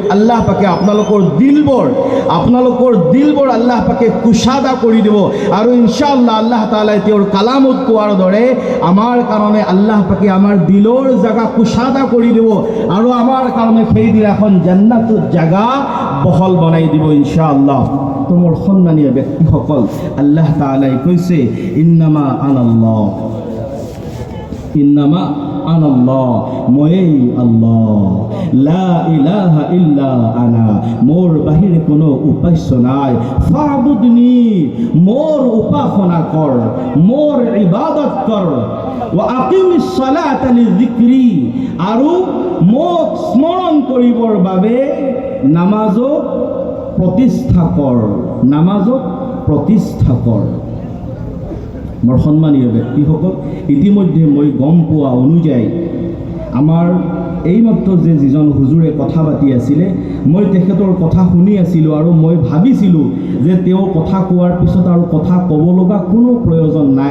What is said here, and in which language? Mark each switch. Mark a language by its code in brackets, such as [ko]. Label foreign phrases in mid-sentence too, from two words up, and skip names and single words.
[as] আল্লাহ পাকে আপোনালোকৰ দিলবোৰ আল্লাহ পাকে কুশাদা কৰি দিব আৰু ইনশাআল্লাহ আল্লাহ তাআলাই তেওঁৰ কালামত কোৱাৰ দৰে আমাৰ কাৰণে আল্লাহ পাকে আমাৰ দিলৰ জাগা কুশাদা কৰি দিব আৰু আমাৰ কাৰণে সেইদিন এখন জান্নাতৰ জাগা বহল বনাই দিব ইনশাআল্লাহ। [ar] তো মোৰ সন্মানীয় ব্যক্তিসকল, আল্লাহ তাআলাই কৈছে, إنما أنا الله, [as] ময়েই আল্লাহ, [ar] لا إله إلا أنا, [as] মোৰ বাহিৰে কোনো উপাস্য নাই, ফাবুদনি, মোৰ উপাসনা কৰ, মোৰ ইবাদত কৰ, [ar] وأقم الصلاة لذكري, [as] আৰু মোক স্মৰণ কৰিবৰ বাবে নামাজক প্ৰতিষ্ঠা কৰ। মোৰ সন্মানীয় ব্যক্তিসকল, ইতিমধ্যে মই গম পোৱা অনুযায়ী আমাৰ এইমাত্ৰ যিজন হুজুৰে কথা পাতি আছিলে, মই তেখেতৰ কথা শুনি আছিলোঁ আৰু মই ভাবিছিলোঁ যে তেওঁ কথা কোৱাৰ পিছত আৰু কথা ক'ব লগা কোনো প্ৰয়োজন নাই।